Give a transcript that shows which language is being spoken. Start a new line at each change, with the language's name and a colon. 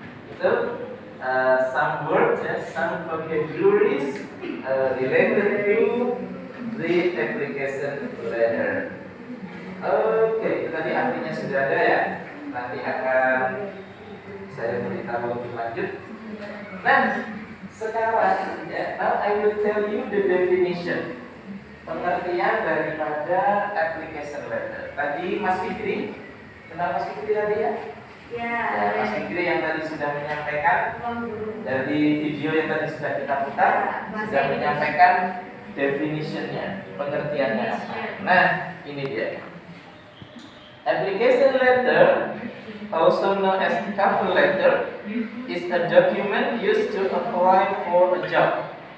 Indonesian: Itu
English: some words, some vocabularies related to the application letter.
Indonesian: Oke, itu tadi artinya sudah ada ya. Nanti akan saya beritahu lebih lanjut. Nah, sekarang ya,
English: now I will tell you the definition,
Indonesian: pengertian daripada application letter. Tadi Mas Fikri, kenal Mas Fikri tadi ya? Ya, Mas Fikri yang tadi sudah menyampaikan dari video yang tadi sudah kita putar sudah menyampaikan definitionnya, pengertiannya apa. Nah, ini dia.
English: Application letter, also known as cover letter, is a document used to apply for a job.